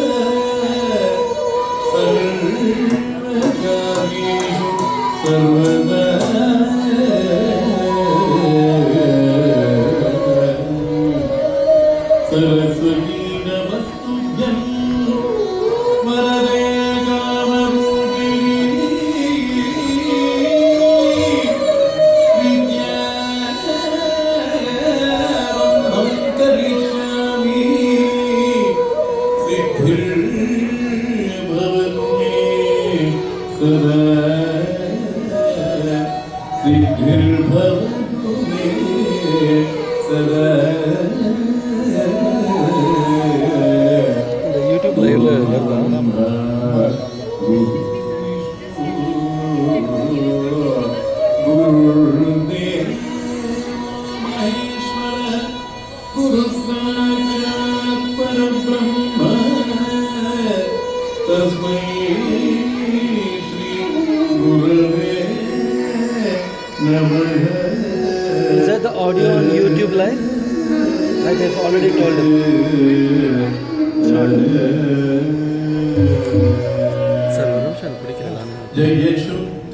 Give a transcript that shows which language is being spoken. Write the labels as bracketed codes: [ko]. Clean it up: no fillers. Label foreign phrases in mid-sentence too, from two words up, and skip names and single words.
[sa] सर्वकार्येषु सर्वदा सरस्वती नमस्तुभ्यं वरदे कामरूपिणी विद्यारम्भं करिष्यामि सिद्धिर्भवतु मे सदा सिद्धिर्भवतु मे सदा [ta] யூடியூப் லைவ்ல வருதா? [sa] गुरुर्देव महेश्वर गुरु साक्षात् परब्रह्म तस्मै श्री गुरवे नमः. [en] Is that the audio on YouTube live? Like I've already told him. It's not. Sir, [ta] ஒரு நிமிஷம் பிடிக்கிறேன் நான். [sa] जय शुद्ध